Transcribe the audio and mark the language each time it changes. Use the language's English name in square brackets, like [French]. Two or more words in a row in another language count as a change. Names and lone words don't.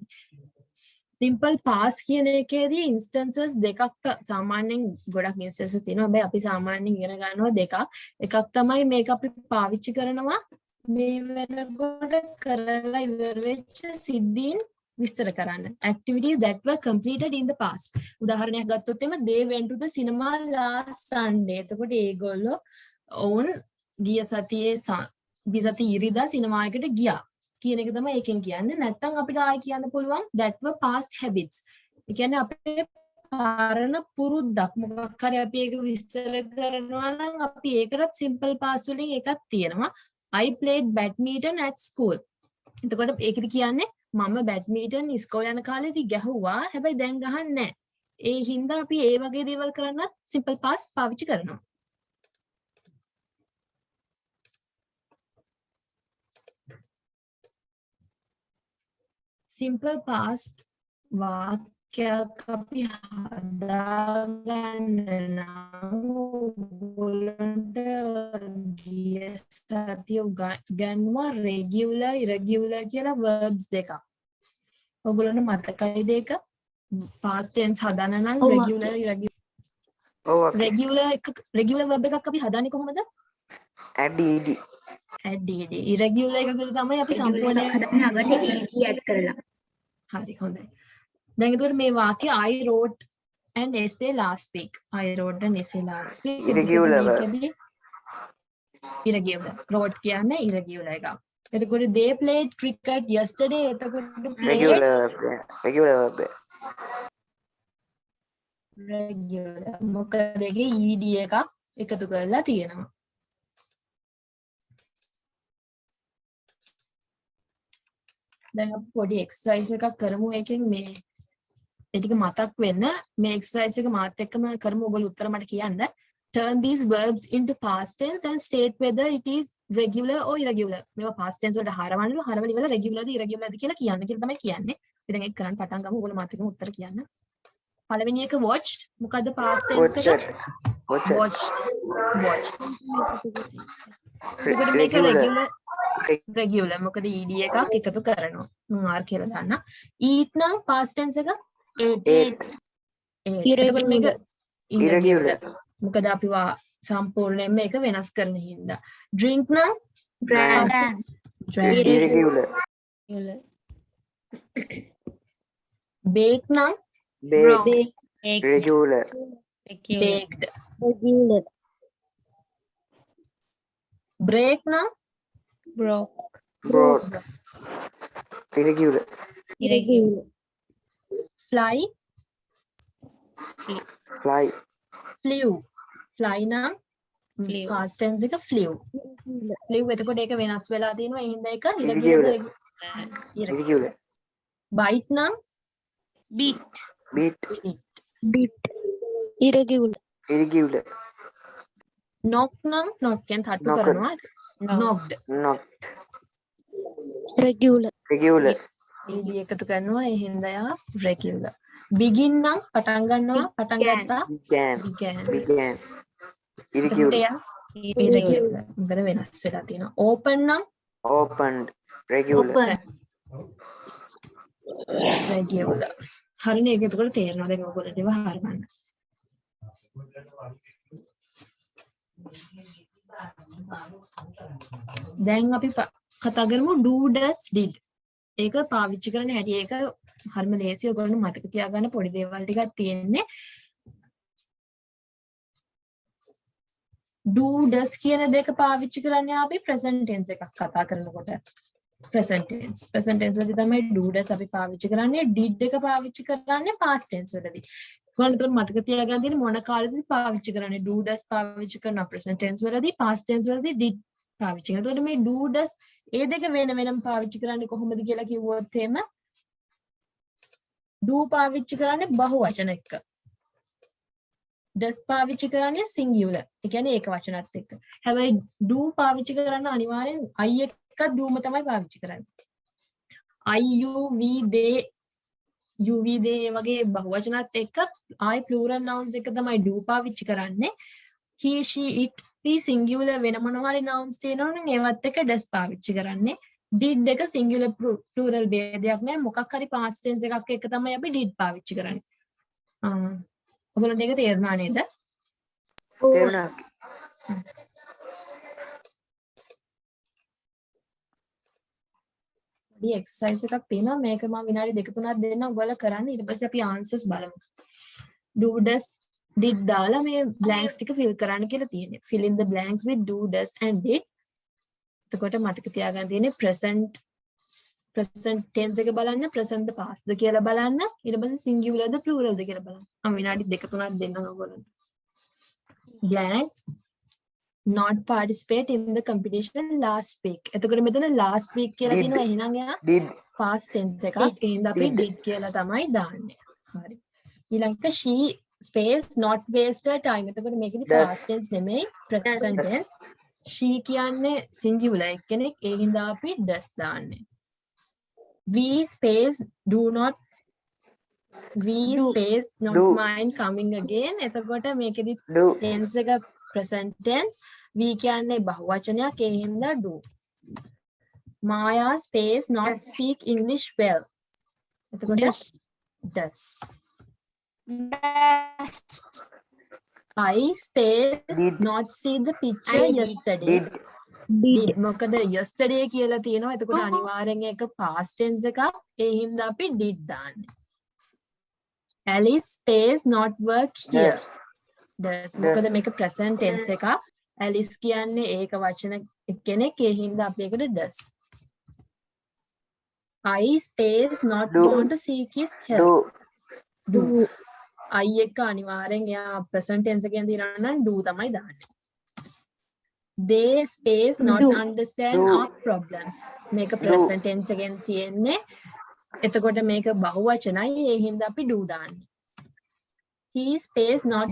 [English] simple past [Sinhala] කියන එකේදී instances දෙකක් සාමාන්‍යයෙන් ගොඩක් instances තියෙනවා. හැබැයි අපි සාමාන්‍යයෙන් ඉගෙන ගන්නවා දෙකක්. එකක් තමයි මේක අපි පාවිච්චි කරනවා මේ වෙනකොට කරලා ඉවර වෙච්ච සිද්ධීන් විස්තර කරන්න. [English] activities that were completed in the past. [Sinhala] උදාහරණයක් ගත්තොත් එම they went to the cinema last Sunday. එතකොට ඒගොල්ලෝ ඔවුන් ගිය සතියේ ඉරිදා සිනමා එකට ගියා කියන එක තමයි ඒකෙන් කියන්නේ. නැත්නම් අපිට ආයෙ කියන්න පුළුවන් [English] that were past habits. [Sinhala] ඒ කියන්නේ අපේ පරණ පුරුද්දක් මොකක් හරි අපි ඒක විස්තර කරනවා නම් අපි ඒකටත් [English] simple past [Sinhala] වලින් එකක් තියෙනවා. [English] I played badminton at school. [Sinhala] එතකොට ඒකද කියන්නේ මම බැඩ්මින්ටන් ඉස්කෝලේ යන කාලේදී ගැහුවා. හැබැයි දැන් ගහන්නේ නැහැ. ඒ හින්දා අපි ඒ වගේ දේවල් කරන්නත් [English] simple past [Sinhala] පාවිච්චි කරනවා. [English] simple past [Sinhala] වාක්‍යයක් අපි හදාගන්න නම් ඔයගොල්ලන්ට ගිය සතිය උගන්වුවා [English] regular irregular [Sinhala] කියලා verbs දෙකක්. ඔයගොල්ලන්ට මතකයිද ඒක? [English] past tense [Sinhala] හදන්න නම් [English] regular irregular [Sinhala] ඔව් අක්කේ. [English] regular verb [Sinhala] එකක් අපි හදන්නේ කොහොමද? [English] add ed. add ed. [Sinhala] irregular එකකට තමයි අපි සම්පූර්ණයෙන් හදන්නේ අගට ed ඇඩ් කරලා. හරි හොඳයි. දැන් එතකොට මේ වාක්‍ය [English] I wrote an essay last week. I wrote an essay last week. Irregular. irregular. wrote [Sinhala] කියන්නේ irregular එක. [English] එතකොට they played cricket yesterday. එතකොට regular verb. regular. [Sinhala] මොකද ඒකේ ed එකක් එකතු කරලා තියෙනවා. දැන් අපි පොඩි එක්සර්සයිස් එකක් කරමු. ඒකෙන් මේ ඒ ටික මතක් වෙන්න මේ එක්සර්සයිස් එක මාත් එක්කම කරමු. ඔයගොල්ලෝ උත්තර මට කියන්න. [English] Turn these verbs into past tense and state whether it is regular or irregular. [Sinhala] මේවා past tense වලට හරවන්නලු. හරවල ඉවර regular ද irregular ද කියලා කියන්න කියලා තමයි කියන්නේ. අපි දැන් ඒක කරන්න පටන් ගමු. ඔයගොල්ලෝ මාත් එක්කම උත්තර කියන්න. පළවෙනි එක watched. මොකද්ද [English] past tense [Sinhala] එක? watched. එතකොට මේක regular මොකද ed එකක් එකතු කරනවා. මම r කියලා දාන්න. eat නම් [English] past tense [Sinhala] එක [English] ate. [Sinhala] එතකොට මේක [English] irregular. [Sinhala] මොකද අපි සම්පූර්ණයෙන් මේක වෙනස් කරන හින්දා. drink නම් [English] drank. irregular. [Sinhala] bake නම් [English] baked. regular. baked. break නම් brought. irregular. fly fly. flew. fly නම් past tense එක flew. [Sinhala] එතකොට ඒක වෙනස් වෙලා තියෙනවා. ඒ හින්දා ඒක [English] irregular. [Sinhala] bite නම් [English] beat. irregular. [Sinhala] knock නම් knock කියන තට්ටු කරනවා. [English] knocked. regular. [Sinhala] ed එකතු කරනවා. ඒ හින්දා යා regular. begin නම් පටන් ගන්නවා. පටන් ගත්තා. [English] began. irregular. [Sinhala] මොකද වෙනස් වෙලා තියෙනවා. open නම් [English] opened. regular. [Sinhala] හරිනේ. ඒක එතකොට තේරෙනවා. දැන් ඔයගොල්ලෝ ඒවා හරවන්න. දැන් අපි කතා කරමු [English] do does did. [Sinhala] ඒක පාවිච්චි කරන හැටි. ඒක හරිම ලේසි. ඔයගොල්ලෝ මතක තියාගන්න පොඩි දේවල් ටිකක් තියෙන්නේ. [English] do does [Sinhala] කියන දෙක පාවිච්චි කරන්නේ අපි [English] present tense [Sinhala] එකක් කතා කරනකොට. [English] present tense [Sinhala] වලදී තමයි [English] do does [Sinhala] අපි පාවිච්චි කරන්නේ. did එක පාවිච්චි කරන්නේ [English] past tense [Sinhala] වලදී. ඔයාලට මතක තියාගන්න තියෙන්නේ මොන කාලෙදි පාවිච්චි කරන්නේ. [English] do does [Sinhala] පාවිච්චි කරන [English] present tense [Sinhala] වලදී, [English] past tense [Sinhala] වලදී did පාවිච්චි කරනවා. එතකොට මේ [English] do does [Sinhala] ඒ දෙක වෙන වෙනම පාවිච්චි කරන්නේ කොහොමද කියලා කිව්වොත් එහෙම do පාවිච්චි කරන්නේ බහුවචන එක්ක. does පාවිච්චි කරන්නේ singular. ඒ කියන්නේ ඒක වචනත් එක්ක. හැබැයි do පාවිච්චි කරන්න අනිවාර්යෙන් I එක්ක doම තමයි පාවිච්චි කරන්නේ. [English] I, you, we, they, you, we, they වගේ බහුවචනත් එක්ක I plural nouns [Sinhala] එක තමයි do පාවිච්චි කරන්නේ. [English] he, she, it, we singular [Sinhala] වෙන මොනවා හරි nouns තියෙනවා නම් ඒවත් එක්ක does පාවිච්චි කරන්නේ. did එක [English] singular plural [Sinhala] ભેදයක් නෑ. මොකක් හරි [English] past tense [Sinhala] එකක් එක්ක තමයි අපි did පාවිච්චි කරන්නේ. ඔයගොල්ලන්ට ඒක තේරුණා නේද? තේරුණා. මේ එක්සර්සයිස් එකක් තියෙනවා. මේක මම විනාඩි 2-3ක් දෙන්නම් ඔයගොල්ලෝ කරන්න. ඊට පස්සේ අපි ආන්සර්ස් බලමු. [English] do does did [Sinhala] දාලා මේ blanks ටික fill කරන්න කියලා තියෙනවා. [English] fill in the blanks with do does and did. [Sinhala] එතකොට මතක තියාගන්න තියෙන්නේ [English] present tense [Sinhala] එක බලන්න, [English] present the past [Sinhala] ද කියලා බලන්න, ඊට පස්සේ singular ද plural ද කියලා බලන්න. මම විනාඩි 2-3ක් දෙන්නම් ඔයගොල්ලන්ට. [English] blank not participate in the competition last week. [Sinhala] එතකොට මෙතන [English] last week [Sinhala] කියලා තියෙනවා. එහෙනම් එයා [English] past tense [Sinhala] එකක්. ඒ හින්දා අපි did කියලා තමයි දාන්නේ. හරි. ඊළඟට [English] she space not waste her time. [Sinhala] එතකොට මේකෙදි [English] past tense [Sinhala] නෙමෙයි [English] present tense. [Sinhala] she කියන්නේ singular කෙනෙක්. ඒ හින්දා අපි does දාන්නේ. [English] we space do not we Do. space not Do. mind coming again [Sinhala] එතකොට මේකෙදි [English] Do. tense එක present tense we [Sinhala] කියන්නේ බහුවචනයක් ඒ හින්දා [English] do Maya space not Does. speak English well එතකොට Does. does Does. I space Did. not see the picture I did. yesterday Did. [Sinhala] did මොකද yesterday කියලා තියෙනවා එතකොට අනිවාර්යෙන් ඒක [English] past tense [Sinhala] එකක් ඒ හින්දා අපි did දාන්නේ [English] Alice space not work here Does. [Sinhala] does මොකද මේක [English] present tense [Sinhala] එකක් Alice කියන්නේ ඒක වචන කෙනෙක් ඒ හින්දා අපි ඒකට does [English] I space not Do. want to seek his help Do. [Sinhala] do I එක අනිවාර්යෙන් එයා [English] present tense [Sinhala] එකෙන් දිනනවා නම් do තමයි දාන්නේ [English] they space not Do. understand Do. our problems [Sinhala] මේක [English] present tense [Sinhala] එකෙන් තියෙන්නේ එතකොට මේක බහුවචනයි ඒ හින්දා අපි do දාන්නේ [English] he space not